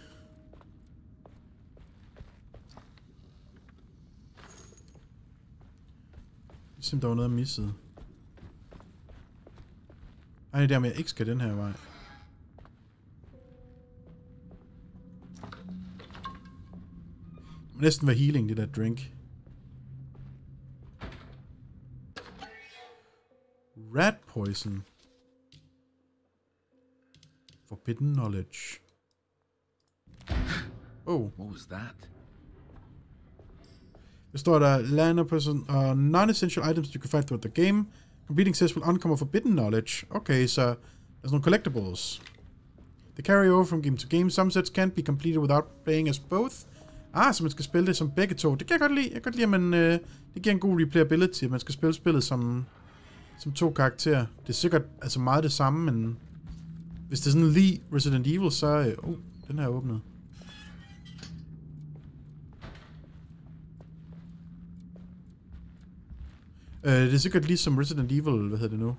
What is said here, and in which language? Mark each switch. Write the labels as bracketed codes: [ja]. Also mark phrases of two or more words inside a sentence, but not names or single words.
[da] Ligesom der var noget, jeg missede. Ej, det er der med, jeg ikke skal den her vej. Det må næsten være healing, det der drink. [en] Rat poison. Forbidden knowledge. Oh. What was that? [da] Der står der, [en] land person non-essential items you can find throughout the game. Completing says will uncover forbidden knowledge. Okay, så there's no collectibles. The carry over from game to game. Some sets can't be completed without playing as both. [da] Ah, så man skal spille det som begge to. Det kan jeg godt lide. Jeg kan godt lide, at man, det giver en god replayability, at man skal spille spillet som to karakterer. Det er sikkert altså meget det samme, men hvis det er sådan lige Resident Evil, så... den her er åbnet. Det er sikkert ligesom Resident Evil, hvad hedder det nu?